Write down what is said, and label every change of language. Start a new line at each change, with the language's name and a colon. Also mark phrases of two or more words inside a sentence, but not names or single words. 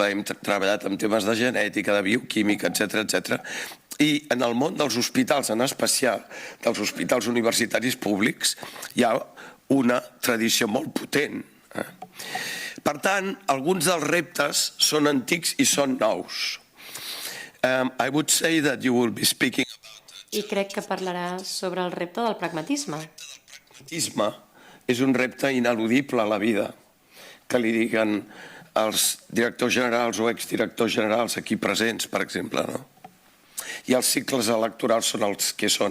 Catalan: Hem treballat amb temes de genètica, de bioquímica, etc. I en el món dels hospitals, en especial dels hospitals universitaris públics, hi ha una tradició molt potent. Per tant, alguns dels reptes són antics i són nous.
English: I would say that you will be speaking about...
Catalan: I crec que parlarà sobre el repte del pragmatisme. El pragmatisme és un repte ineludible a la vida, que li diguen els directors generals o exdirectors generals aquí presents, per exemple, no? I els cicles electorals són els que són.